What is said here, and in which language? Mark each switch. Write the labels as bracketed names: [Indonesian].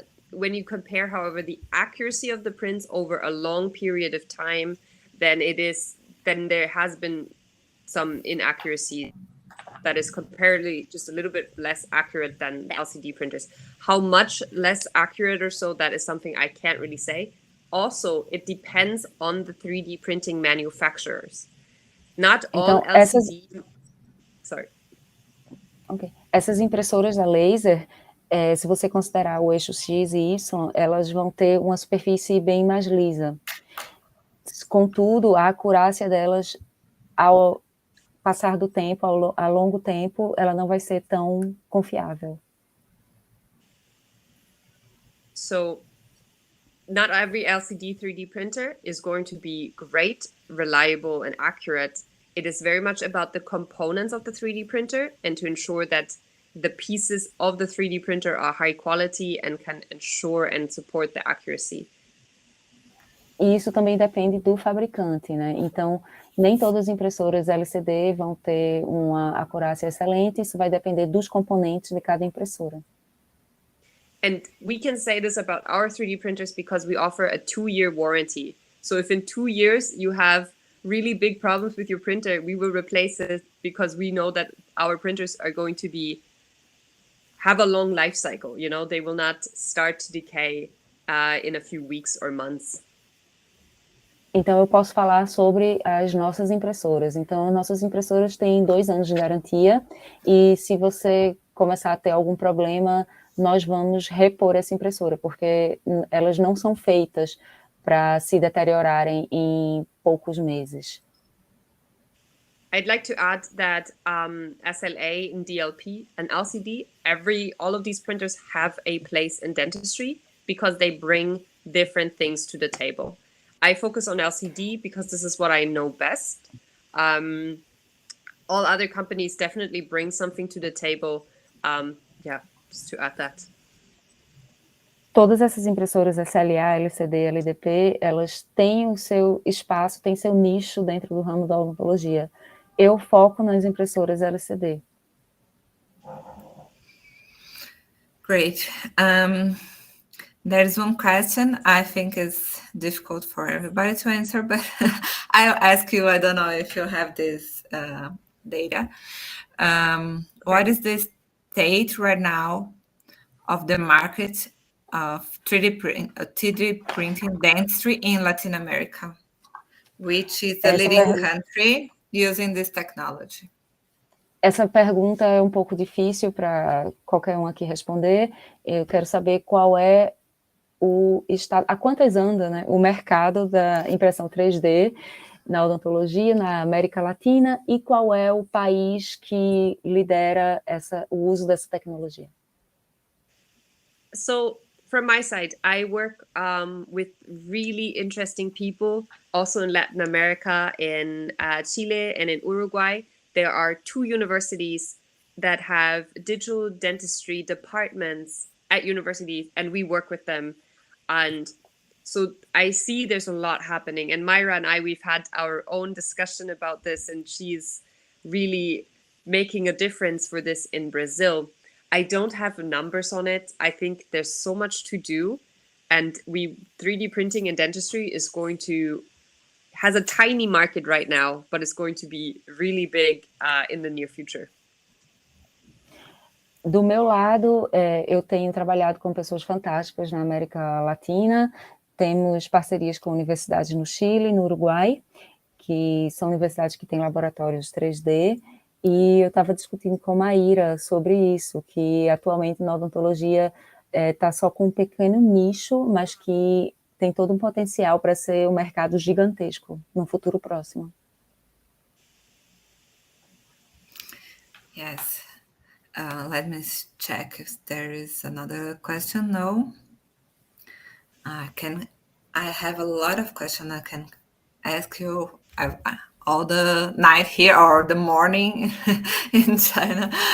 [English] When you compare, however, the accuracy of the prints over a long period of time, then there has been some inaccuracy that is comparatively just a little bit less accurate than LCD printers. How much less accurate or so, that is something I can't really say. Also, it depends on the 3D printing manufacturers. Not all LCD... Sorry. Okay. [Portuguese] Essas impressoras a laser, se você considerar o eixo X e Y, elas vão ter uma superfície bem mais lisa. Contudo, a acurácia delas, ao passar do tempo, a longo tempo, ela não vai ser tão confiável. [English] So, not every LCD 3D printer is going to be great, reliable, and accurate. It is very much about the components of the 3D printer and to ensure that the pieces of the 3D printer are high quality and can ensure and support the accuracy. [Portuguese] E isso também depende do fabricante, né? Então, nem todas as impressoras LCD vão ter uma acurácia excelente, isso vai depender dos componentes de cada impressora. [English] And we can say this about our 3D printers because we offer a 2-year warranty. So if in 2 years you have really big problems with your printer, we will replace it because we know that our printers are going to have a long life cycle. You know, they will not start to decay in a few weeks or months. [Portuguese] Então, eu posso falar sobre as nossas impressoras. Então, nossas impressoras têm 2 anos de garantia e se você começar a ter algum problema, nós vamos repor essa impressora, porque elas não são feitas para se deteriorarem em poucos meses. [English] I'd like to add that SLA and DLP and LCD, all of these printers have a place in dentistry because they bring different things to the table. I focus on LCD because this is what I know best. All other companies definitely bring something to the table. Just to add that. [Portuguese] Todas essas impressoras SLA, LCD, LDP, elas têm o seu espaço, têm seu nicho dentro do ramo da odontologia. Eu foco nas impressoras LCD. [English] Great. There's one question I think is difficult for everybody to answer, but I'll ask you. I don't know if you have this data. What is the state right now of the market of 3D printing dentistry in Latin America, which is the leading country using this technology? [Portuguese] Essa pergunta é um pouco difícil para qualquer um aqui responder. Eu quero saber qual é o estado, a quantas anda, né, o mercado da impressão 3D na odontologia, na América Latina, e qual é o país que lidera o uso dessa tecnologia. [English] So from my side, I work with really interesting people also in Latin America, in Chile and in Uruguay. There are 2 universities that have digital dentistry departments at universities, and we work with them. And so I see there's a lot happening. And Myra and I, we've had our own discussion about this, and she's really making a difference for this in Brazil. I don't have numbers on it. I think there's so much to do. And 3D printing in dentistry has a tiny market right now, but it's going to be really big in the near future. [Portuguese] Do meu lado, eu tenho trabalhado com pessoas fantásticas na América Latina, temos parcerias com universidades no Chile, no Uruguai, que são universidades que têm laboratórios 3D, e eu estava discutindo com a Maíra sobre isso, que atualmente na odontologia está só com um pequeno nicho, mas que tem todo um potencial para ser um mercado gigantesco no futuro próximo. [English] Yes. Let me check if there is another question. No. I have a lot of questions I can ask you all the night here or the morning in China.